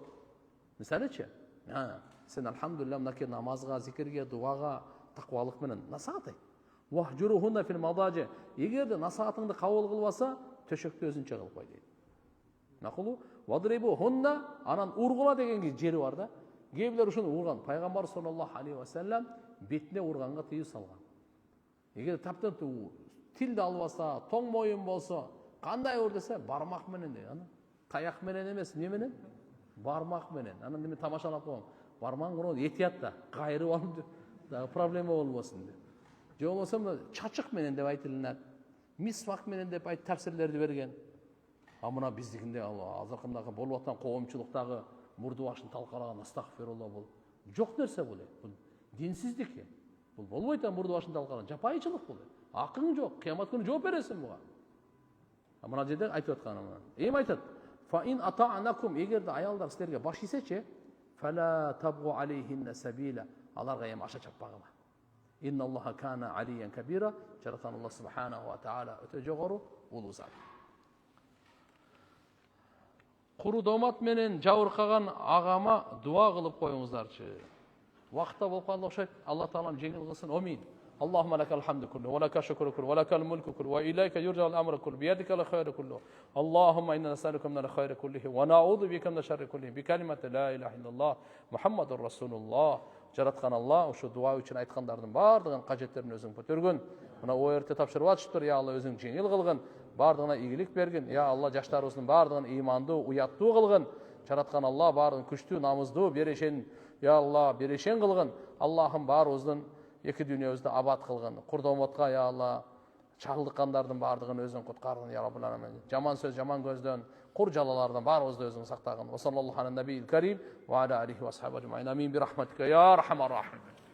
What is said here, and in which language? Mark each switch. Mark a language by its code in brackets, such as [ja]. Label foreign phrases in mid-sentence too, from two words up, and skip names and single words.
[ky] Мисалычы, сен алхамдулилlah мынакей намазга, зикирге, дуага, таквалык менен насаат айт. [ar] واهجروهن في المضاجع. [ky] Эгерде насаатыңды кабыл кылбаса, төшөктө өзүнчө кылып кой дейт. [ar] نقول واضربو هن, [ky] анан ургула деген жери бар да. Кээбилер ушуну урган. Пайгамбар [ar] صلى الله عليه وسلم [ky] бетине урганга тыюу салган. Эгер таптан тилди албаса, тоң моюн болсо, кандай ур десе, бармак менен дейт. Аны таяк менен эмес, эмне менен? Бармак менен. Анан мен тамашалап коем. Бармаң урон этият да, кайрып алып дагы проблема болбосун деп. Же болбосо чачык менен деп айтылынат. Мисвак менен деп айт тафсирлерди берген. Мына биздикинде азыркындагы болуп аткан коомчулуктагы мурду башын талкалаган астагфирулла бул. Жок нерсе бул. Бул динсиздик. Бул болбойт мурду башын талкалаган. Жапайычылык бул. Акың жок, кыямат күнү жооп бересиң буга. Мына жерде айтып атканым. Эми айтат. [ar] فإن أطعنكم, [ky] эгерде аялдар силерге баш ийсечи, [ar] فلا تبغوا عليهن سبيلا. [ky] Аларга эми аша чаппагыла. [ar] إن الله كان عليا كبيرا. [ky] Жараткан Аллах [ar] سبحانه وتعالى [ky] өтө жогору, улуу зат. Куру домат менен жабыркаган агама дуа кылып коюңуздарчы. Вакытта болуп калды окшойт. Алла таалам жеңил кылсын. [ar] Амин. اللهم لك الحمد كله ولك الشكر كله ولك الملك كله وإليك يرجع الأمر كله بيدك الخير كله اللهم إنا نسألك من الخير كله ونعوذ بك من الشر كله بكلمة لا إله إلا الله محمد رسول الله [ky] жараткан Алла ошо дуа үчүн айткандардын бардыгын кажеттерин өзүң көтөргүн. Мына ОРТ тапшырып атыштыр, я Алла өзүң жеңил кылгын, бардыгына ийгилик бергин. Я Алла жаштарыбыздын бардыгын ыймандуу, уяттуу кылгын. Жараткан Алла бардыгын күчтүү, намыздуу, берешен, я Алла берешен кылгын. Аллахым баарыбыздын эки дүйнөбүздү абад кылгын. Курдомотко я Алла чагылдыккандардын бардыгын өзүң куткаргын [ar] يا رب العالمين. [ky] Жаман сөз, жаман көздөн, кур жалалардан баарыбызды өзүң сактагын. [ar] وصلى الله على النبي الكريم وعلى عليه وأصحابه أجمعين. آمين برحمتك يا أرحم الراحمين.